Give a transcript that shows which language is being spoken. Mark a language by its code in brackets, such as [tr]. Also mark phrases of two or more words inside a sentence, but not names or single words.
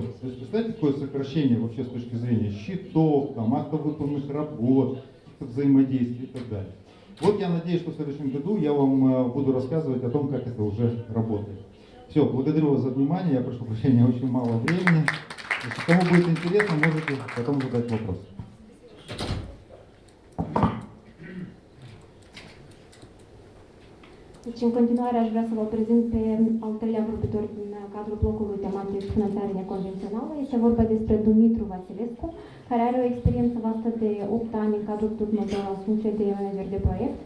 [ru] То есть представьте, какое сокращение вообще с точки зрения счетов, там, актов выполненных работ, взаимодействий и так далее. Вот я надеюсь, что в следующем году я вам буду рассказывать о том, как это уже работает. Все, благодарю вас за внимание, я прошу прощения, очень мало времени. Если кому будет интересно, можете потом задать вопрос. [ro] Deci, în continuare, aș vrea să vă prezint pe al treilea vorbitor din cadrul blocului tematic Finanțarea neconvențională. Este vorba despre Dumitru Vasilescu, care are o experiență vastă de 8 ani în cadrul turnurilor la funcție de manager de proiect.